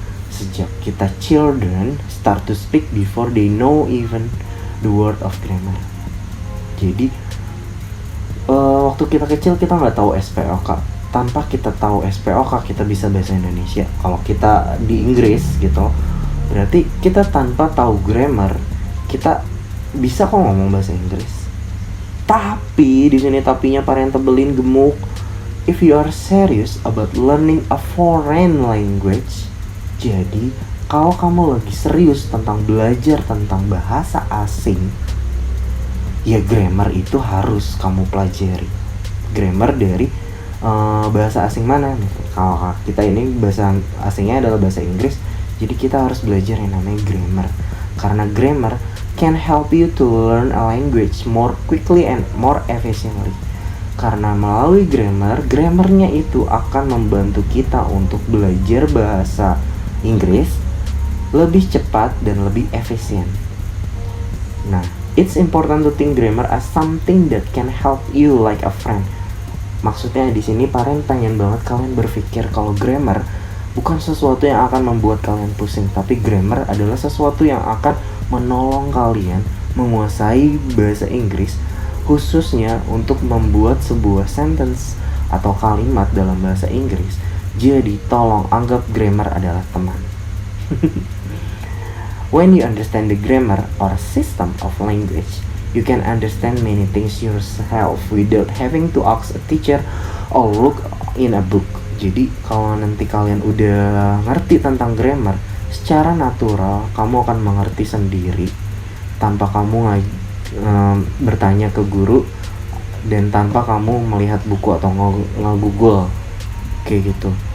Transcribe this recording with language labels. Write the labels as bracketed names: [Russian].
[Indonesian] Sejak kita [English] children start to speak before they know even the word of grammar. [Indonesian] Jadi waktu kita kecil kita nggak tahu SPOK. Tanpa kita tahu SPOK kita bisa bahasa Indonesia. Kalau kita di Inggris gitu, berarti kita tanpa tahu grammar kita bisa kok ngomong bahasa Inggris. Tapi di sini tapinya Parian tebelin gemuk. [English] If you are serious about learning a foreign language, [Indonesian] jadi kalau kamu lagi serius tentang belajar tentang bahasa asing, ya grammar itu harus kamu pelajari. Grammar dari bahasa asing mana nih? Kalau kita ini bahasa asingnya adalah bahasa Inggris, jadi kita harus belajar yang namanya grammar. Karena [English] grammar can help you to learn a language more quickly and more efficiently. [Indonesian] Karena melalui grammarnya itu akan membantu kita untuk belajar bahasa Inggris lebih cepat dan lebih efisien. [English] Nah, it's important to think grammar as something that can help you like a friend. [Indonesian] Maksudnya di sini Parian pengen banget kalian berpikir kalau grammar bukan sesuatu yang akan membuat kalian pusing, tapi grammar adalah sesuatu yang akan menolong kalian menguasai bahasa Inggris, khususnya untuk membuat sebuah sentence atau kalimat dalam bahasa Inggris, jadi tolong anggap grammar adalah teman. [English] When you understand the grammar or system of language, you can understand many things yourself without having to ask a teacher or look in a book. [Indonesian] Jadi kalau nanti kalian udah ngerti tentang grammar, secara natural kamu akan mengerti sendiri tanpa kamu bertanya ke guru dan tanpa kamu melihat buku atau nge-google kayak gitu.